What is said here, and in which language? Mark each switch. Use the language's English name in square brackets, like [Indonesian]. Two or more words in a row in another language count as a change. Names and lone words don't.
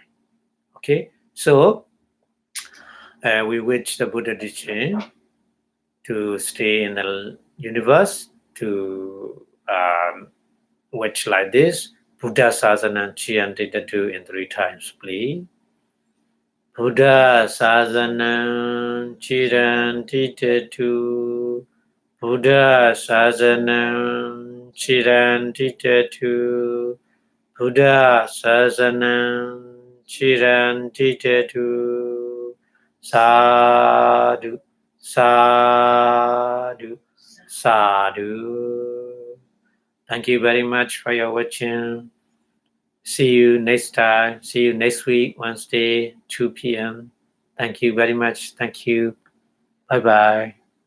[English] Okay, so we wish the Buddha teaching to stay in the universe, to which like this. [Pali] Buddha Sasana Chiyanti Tatu [English] in 3 times, please. [Pali] Buddha Sasana Chiyanti Tatu. Buddha Sasana Chiyanti Tatu. Buddha Sasana Chiyanti Tatu. Sadhu, sadhu, sadhu. [English] Thank you very much for your watching. See you next time. See you next week, Wednesday, 2 p.m. Thank you very much. Thank you. Bye-bye.